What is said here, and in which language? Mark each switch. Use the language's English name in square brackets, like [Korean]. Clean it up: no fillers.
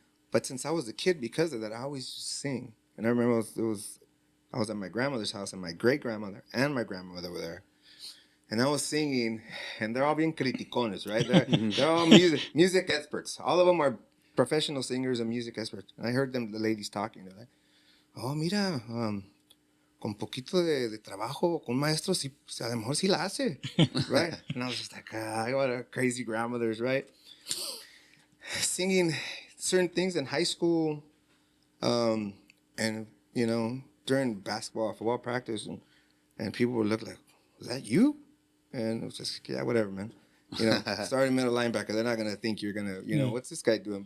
[English] But since I was a kid, because of that, I always used to sing. And I remember I was at my grandmother's house, and my great grandmother and my grandmother were there. And I was singing, and they're all being criticones, right? They're all music experts. All of them are professional singers and music experts. And I heard them, the ladies talking. They're like, oh, [Spanish] mira, con poquito de trabajo, con un maestro, sí, a lo mejor sí la hace, [English] right? And I was just like, what a crazy grandmothers, right? Singing certain things in high school, and, you know, during basketball, football practice, and people would look like, was that you? And it was just, yeah, whatever, man. You know, starting middle linebacker, they're not going to think you're going to, you know, what's this guy doing?